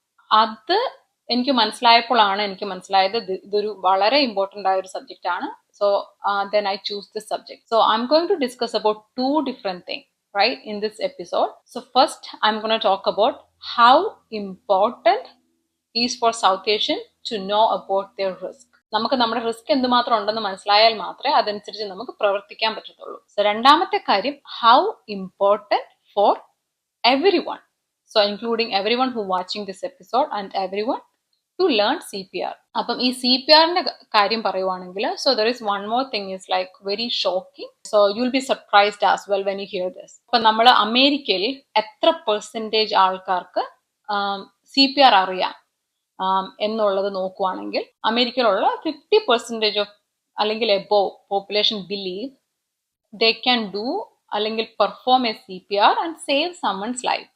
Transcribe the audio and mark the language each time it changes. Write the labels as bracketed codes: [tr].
[ml] അത് എനിക്ക് മനസ്സിലായപ്പോഴാണ് എനിക്ക് മനസ്സിലായത് ഇതൊരു വളരെ ഇമ്പോർട്ടൻ്റ് ആയ ഒരു സബ്ജക്റ്റ് ആണ്. [en] So then I choose this subject. So I'm going to discuss about two different things, right, in this episode. So first, I'm going to talk about how important is for South Asian to know about their risk. [ml] നമുക്ക് നമ്മുടെ risk എന്തുമാത്രം ഉണ്ടെന്ന് മനസ്സിലായാൽ മാത്രമേ അതനുസരിച്ച് നമുക്ക് പ്രവർത്തിക്കാൻ പറ്റത്തുള്ളൂ. So രണ്ടാമത്തെ കാര്യം, [en] how important for everyone. So including everyone who watching this episode and everyone to learn CPR. [ml] അപ്പം ഈ CPRന്റെ കാര്യം പറയുവാണെങ്കിൽ, [en] so there is one more thing is like very shocking. So you'll be surprised as well when you hear this. [ml] അപ്പം നമ്മൾ അമേരിക്കയിൽ എത്ര percentage ആൾക്കാർക്ക് CPR അറിയാം എന്നുള്ളത് നോക്കുവാണെങ്കിൽ അമേരിക്കയിലുള്ള 50% ഓഫ് അല്ലെങ്കിൽ [en] above population believe they can do [ml] അല്ലെങ്കിൽ [en] Perform a CPR and save someone's life.